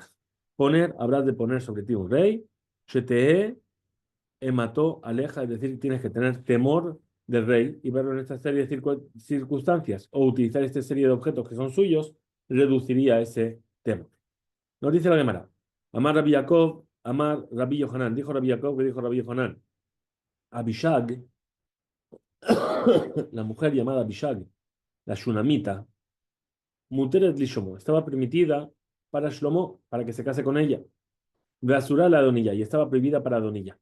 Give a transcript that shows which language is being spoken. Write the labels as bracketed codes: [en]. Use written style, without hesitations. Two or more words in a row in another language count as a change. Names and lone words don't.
[es] Poner, habrás de poner sobre ti un rey. [he] שתהא אימתו עליך, [es] es decir, tienes que tener temor del rey y verlo en esta serie de circunstancias o utilizar esta serie de objetos que son suyos, reduciría ese temor. Nos dice la Gemara. [he] אמר רבי יעקב אמר רבי יוחנן. [es] Dijo Rabbi Yaakov que dijo Rabbi Yohanan. Abishag, la mujer llamada Abishag, la Shunamita, [he] מותרת לשלמה, [es] estaba permitida para Shlomo, para que se case con ella. [he] ואסורה לאדוניה, [es] y estaba prohibida para Adonilla.